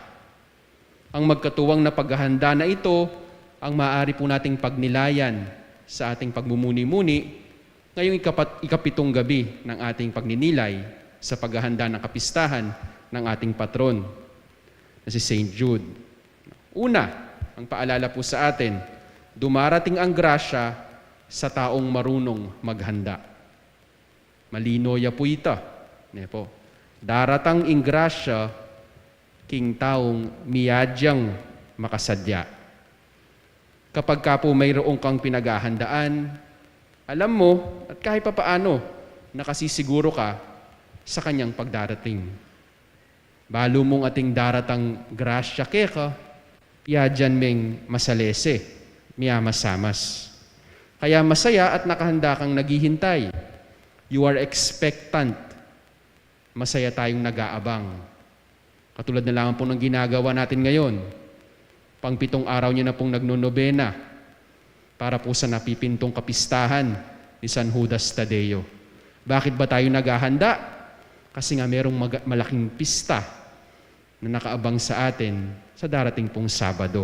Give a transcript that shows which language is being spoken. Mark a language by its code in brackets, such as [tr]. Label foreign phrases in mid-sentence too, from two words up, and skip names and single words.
[tl] Ang magkatuwang na paghahanda na ito ang maaari po nating pagnilayan sa ating pagmumuni-muni ngayong ikapitong gabi ng ating pagninilay sa paghahanda ng kapistahan ng ating patron na si St. Jude. Una, ang paalala po sa atin, dumarating ang grasya sa taong marunong maghanda. Malinoya po ito. Po. [pam] Daratang ing grasya king taong miyadyang makasadya. [tl] Kapag ka po mayroong kang pinaghahandaan, alam mo at kahit papaano nakasisiguro ka sa kanyang pagdarating. [pam] Balo mong ating daratang grasya keka, piadyan meng masalese, miyamasamas. [tl] Kaya masaya at nakahanda kang naghihintay. [en] You are expectant. [tl] Masaya tayong nag-aabang. Katulad na lang po ng ginagawa natin ngayon. Pang-7 araw niyo na pong nagnonobena para po sa napipintong kapistahan ni San Judas Thaddeo. Bakit ba tayo naghahanda? Kasi nga merong malaking pista na nakaabang sa atin sa darating pong Sabado.